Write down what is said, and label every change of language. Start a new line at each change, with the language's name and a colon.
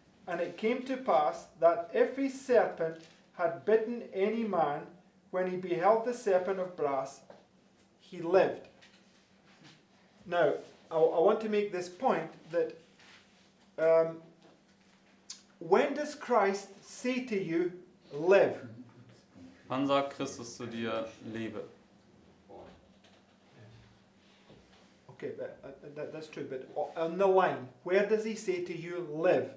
English: And it came to pass that if a serpent had bitten any man, when he beheld the serpent of brass, he lived. Now, I want to make this point that when does Christ say to you, live?
German: Wann sagt Christus zu dir, lebe?
English: Okay, that's true, but on the line, where does he say to you, live?